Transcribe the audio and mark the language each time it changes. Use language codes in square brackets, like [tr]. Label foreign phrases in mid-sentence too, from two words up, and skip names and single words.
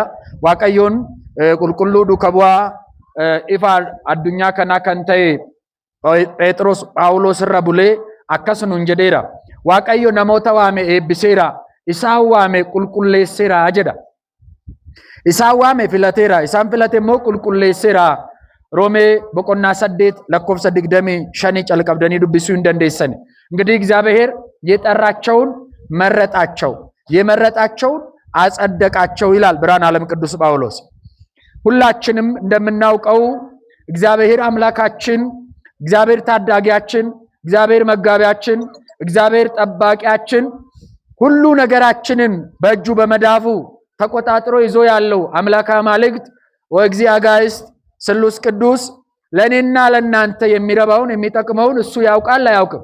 [om] Waaqayyoon qulqulluu duuka bu'aa ifa addunyaa kanaa kan ta'e Phexros Phaawulos irra bulee akkasumas jedheera. Waaqayyo namoota waame eebbiseera, isaan waame qulqulleesseera jedha. Isaan waame filateera, isaan filate immoo qulqulleesseera. Roomee boqonnaa 8 lakkoofsa 25 calqabdanii dubbisuu hin dandeessan. [am] እንግዲህ እግዚአብሔር የጠራቸውን መረጣቸው የመረጣቸውን አጸደቃቸው ይላል ብርሃነ ዓለም ቅዱስ ጳውሎስ። ሁላችንም እንደምናውቀው እግዚአብሔር አምላካችን፣ እግዚአብሔር ታዳጊያችን፣ እግዚአብሔር መጋቢያችን፣ እግዚአብሔር ጠባቂያችን ሁሉ ነገራችንን በእጁ በመዳፉ ተቆጣጥሮ ይዞ ያለው [gez] አምላከ አማልክት ወእግዚአ አጋዕዝት ስሉስ ቅዱስ [am] ለኔና ለናንተ የሚረባውን የሚጠቅመውን እሱ ያውቃል አያውቅም?